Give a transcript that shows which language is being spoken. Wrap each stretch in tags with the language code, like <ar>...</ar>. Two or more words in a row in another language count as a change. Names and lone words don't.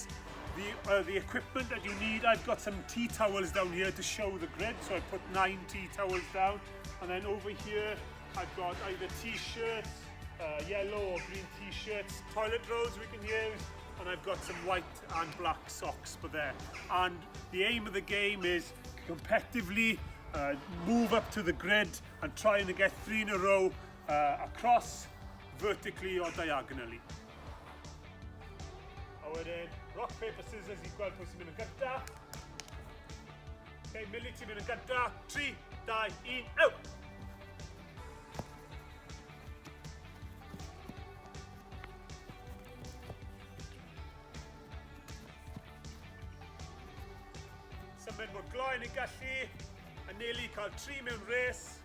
<en>The equipment that you need, I've got some tea towels down here to show the grid, so I put 9 tea towels down, and then over here I've got either t-shirts, yellow or green t-shirts, toilet rolls we can use, and I've got some white and black socks for there. And the aim of the game is competitively move up to the grid and trying to get 3 in a row across, vertically or diagonally.</en> <cy>A wedyn,</cy> <en>rock, paper, scissors</en> <cy>i gweld pwy sy'n mynd yn gynta. Okay, Millie, ti'n mynd yn gynta.</cy> <en>3, 2, 1, out!</en> <cy>Symud mor gloi yn ei gallu, a Nelly cael 3 mewn res.</cy>